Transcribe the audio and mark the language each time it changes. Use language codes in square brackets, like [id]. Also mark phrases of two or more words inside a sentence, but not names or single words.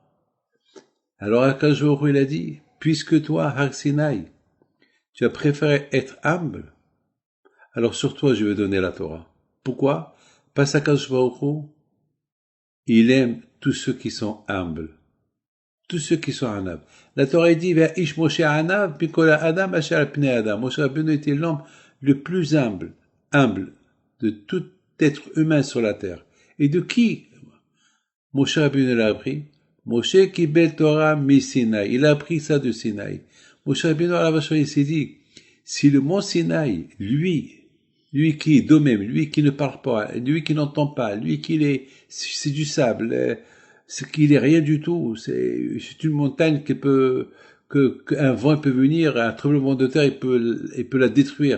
[fr] Alors Akadosh Baruch Hu, il a dit, puisque toi, Har Sinaï, tu as préféré être humble, alors sur toi je vais donner la Torah. Pourquoi? Parce qu'Akadosh Baruch Hu, il aime tous ceux qui sont humbles. Tous ceux qui sont humbles. La Torah dit, [he] איש משה ענו, מכל האדם, אשר פני האדמה. [fr] Moshe Rabbeinu était l'homme le plus humble de tout être humain sur la terre. Et de qui Moshe Rabbeinu l'a appris? [he] משה קיבל תורה מסיני. [fr] Il a appris ça de Sinaï. Moshe Rabbeinu il s'est dit, si le mont Sinaï, lui qui est d'eux-mêmes, lui qui ne parle pas, lui qui n'entend pas, lui qui c'est du sable, c'est qu'il est rien du tout, c'est une montagne qui peut, qu'un vent peut venir, un tremblement de terre, il peut la détruire.